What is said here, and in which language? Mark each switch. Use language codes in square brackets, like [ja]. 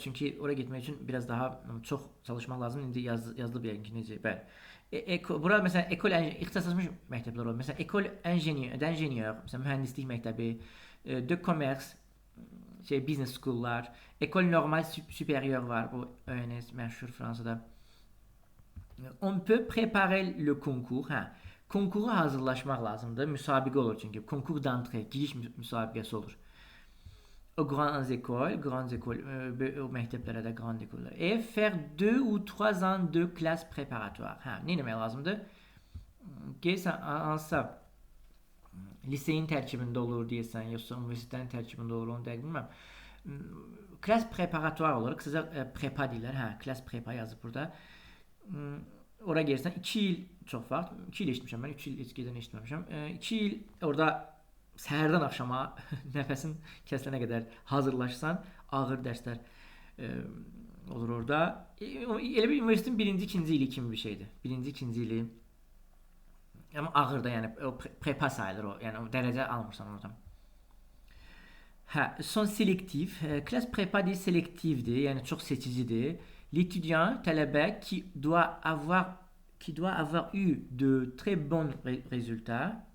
[az] Çünki ora getmək üçün biraz daha çox çalışmaq lazım. İndi yazılıb yəqin ki, necə? Bəli. Bura məsələn ekol ixtisaslaşmış məktəblər olur. Məsələn ekol d'ingénieur, məsələn mühəndislik məktəbi, de commerce, business school'lar, ekol normal supérieur var. Bu ENS məşhur Fransada. [fr] On peut préparer le concours. [az] Konkura hazırlaşmaq lazımdır. Müsabiqə olur çünki. Konkur d'entrée, giriş müsabiqəsi olur. [fr] Aux grandes écoles, [az] o məktəblərə də grand écoles. [fr] Et faire 2 ou 3 ans de classe préparatoire. [az] Nə demək lazımdır? Gəlsən, hansısa liseyin tərkibində olur deyəsən, yoxsa universitetin tərkibində olur, onu dəqiq bilmirəm. Classe préparatoire olur, qısaca prepa deyirlər. Classe prepa yazıb burada. Ora gəlsən 2 il çox vaxt, 2 il eşitmişəm mən, 3 il heç gedən eşitməmişəm. 2 il orada səhərdən axşama nəfəsin kəsilənə qədər hazırlaşsan, ağır dərslər olur orada. Elə bir universitetin birinci, ikinci ili kimi bir şeydir. Birinci, ikinci ili. Amma ağır da, yəni o prepa sayılır o. Yəni o dərəcə almırsan oradan. Son selektif. Classe prepa deyil, selektivdir, yəni çox seçicidir. [fr] L'étudiant, tələbə qui doit avoir eu de très bons résultats.